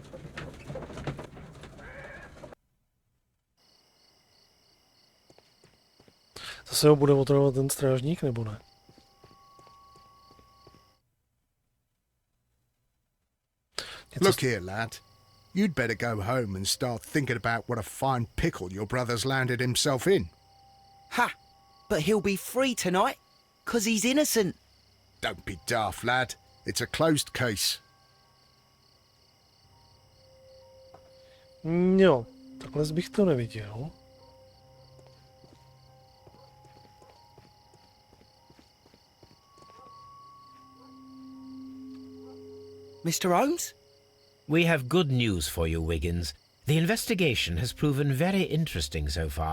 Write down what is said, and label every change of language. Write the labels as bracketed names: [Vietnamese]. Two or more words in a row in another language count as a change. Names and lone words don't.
[Czech] Zase ho bude otravovat ten strážník, nebo ne? [English] Look here, lad. You'd better go home and start thinking about what a fine pickle your brother's landed himself in. Ha! But he'll be free tonight, 'cause he's innocent. Don't be daft, lad. It's a closed case. [Czech] Jo, takhle bych to neviděl. [English] Mr. Holmes? We have good news for you, Wiggins. The investigation has proven very interesting so far.